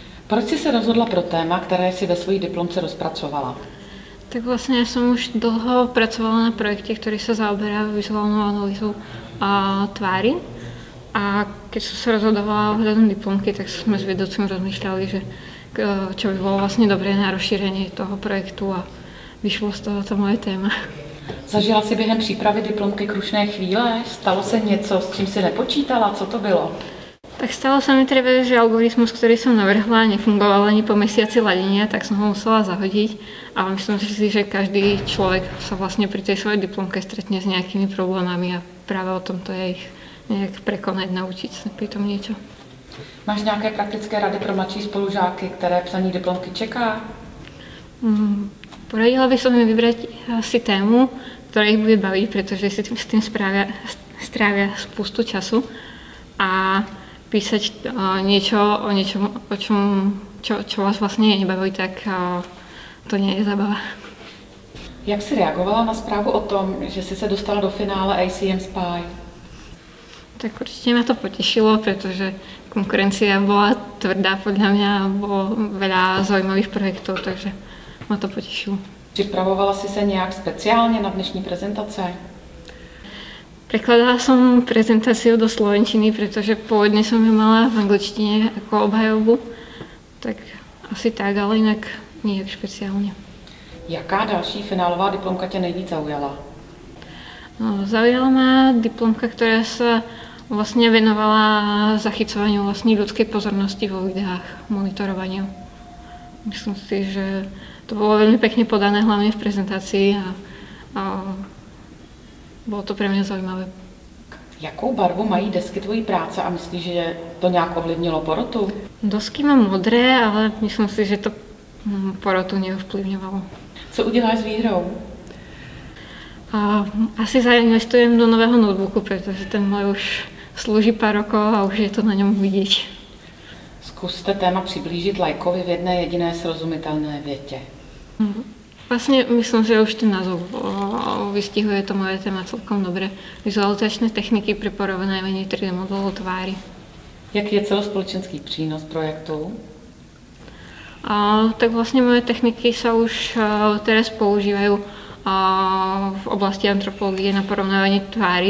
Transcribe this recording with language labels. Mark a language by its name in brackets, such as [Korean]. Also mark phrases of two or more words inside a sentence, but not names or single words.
[Czech] Proč jsi se rozhodla pro téma, které si ve své diplomce rozpracovala? [Slovak] Tak vlastne ja som už dlho pracovala na projekte, ktorý sa zaoberá vizuálnou analýzou tvári. A keď som sa rozhodovala ohľadom diplomky, tak sme s vedúcim rozmýšľali, že čo by bolo vlastne dobré na rozšírenie toho projektu a vyšlo z toho to moje téma. [Czech] Zažila si během přípravy diplomky krušné chvíle? Stalo se něco, s čím si nepočítala? Co to bylo? [Slovak] Tak stalo sa mi treba, že algoritmus, ktorý som navrhla, nefungoval ani po mesiaci ladenia, tak som ho musela zahodiť. Ale myslím si, že každý človek sa vlastne pri tej svojej diplomke stretne s nejakými problémami a práve o tom to je ich nejak prekonať, naučiť sa pri tom niečo. [Czech] Máš nějaké praktické rady pro mladší spolužáky, které psaní diplomky čeká? [Slovak] Poradila by som im vybrať si tému, ktorá ich bude baviť, pretože si s tým strávia spustu času a písať niečo o niečom, čo vás vlastne nebaví, tak to nie je zabava. [Czech] Jak jsi reagovala na zprávu o tom, že jsi se dostala do finále ACM Spy? [Slovak] Tak určite ma to potešilo, pretože konkurencia bola tvrdá podľa mňa a bolo veľa zaujímavých projektov, takže ma to potešilo. [Czech] Připravovala jsi se nějak speciálně na dnešní prezentace? [Slovak] Prekladala som prezentáciu do slovenčiny, pretože pôvodne som ju mala v angličtine ako obhajobu. Tak asi tak, ale inak nijak špeciálne. [Czech] Jaká další finálová diplomka tě nejvíc zaujala? [Slovak] Zaujala ma diplomka, ktorá sa vlastne venovala zachycovaniu vlastne ľudskej pozornosti vo videách, monitorovaniu. Myslím si, že to bolo veľmi pekne podané, hlavne v prezentácii a [Czech] bylo to pro mě zajímavé. Jakou barvu mají desky tvojí práce a myslíš, že to nějak ovlivnilo porotu? [Slovak] Dosky mám modré, ale myslím si, že to porotu neovplyvňovalo. [Czech] Co uděláš s výhrou? Asi zainvestujem do nového notebooku, protože ten můj už slouží pár rokov a už je to na něm vidět. Zkuste téma přiblížit lajkovi v jedné jediné srozumitelné větě. [Slovak] Vlastne myslím, že už ten názov vystihuje to moje téma celkom dobre. Vizualizačné techniky pri porovnávaní 3D modelov tvári. [Czech] Jaký je celospoločenský přínos projektu? [Slovak] Tak vlastne moje techniky sa už teraz používajú v oblasti antropológie na porovnávanie tvári.